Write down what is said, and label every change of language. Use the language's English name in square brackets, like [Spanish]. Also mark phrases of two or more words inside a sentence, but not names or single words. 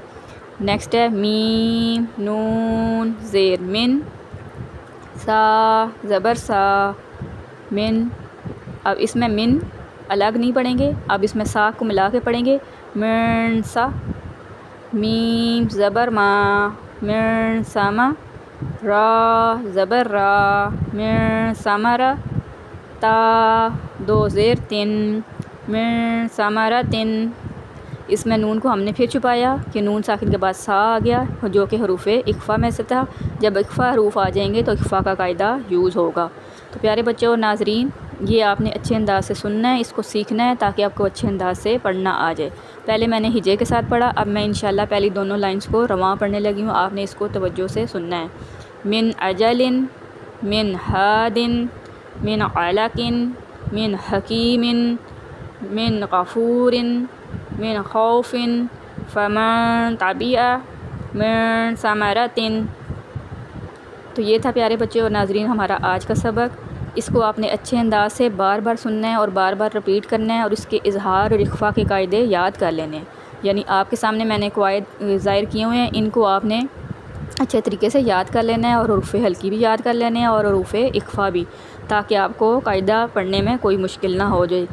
[Urdu] نیکسٹ ہے میم نون زیر من، سا زبر سا، من۔ اب اس میں من الگ نہیں پڑھیں گے، اب اس میں سا کو ملا کے پڑھیں گے، [Arabic] من سا، [Urdu] میم زبر ما، [Arabic] من سما، [Urdu] را زبر را، [Arabic] من سمرا، [Urdu] تا دو زیر تن، [Arabic] من سمرتن۔ [Urdu] اس میں نون کو ہم نے پھر چھپایا کہ نون ساکن کے بعد سا آ گیا جو کہ حروف اخفا میں سے تھا. جب اخفا حروف آ جائیں گے تو اخفا کا قاعدہ یوز ہوگا. تو پیارے بچوں اور ناظرین، یہ آپ نے اچھے انداز سے سننا ہے، اس کو سیکھنا ہے تاکہ آپ کو اچھے انداز سے پڑھنا آ جائے. پہلے میں نے ہجے کے ساتھ پڑھا، اب میں انشاءاللہ پہلی دونوں لائنز کو رواں پڑھنے لگی ہوں. آپ نے اس کو توجہ سے سننا ہے. [Arabic] من اجل، من ہاد، من علق، من حکیم، من غفور، من خوف، فمن طبع، من ثمرۃ. [Urdu] تو یہ تھا پیارے بچے اور ناظرین ہمارا آج کا سبق. اس کو آپ نے اچھے انداز سے بار بار سننا ہے اور بار بار رپیٹ کرنا ہے اور اس کے اظہار اور اخفا کے قاعدے یاد کر لینے ہیں. یعنی آپ کے سامنے میں نے قواعد ظاہر کیے ہوئے ہیں، ان کو آپ نے اچھے طریقے سے یاد کر لینا ہے اور حروف حلقی بھی یاد کر لینے ہیں اور حروف اخفا بھی، تاکہ آپ کو قاعدہ پڑھنے میں کوئی مشکل نہ ہو جائے.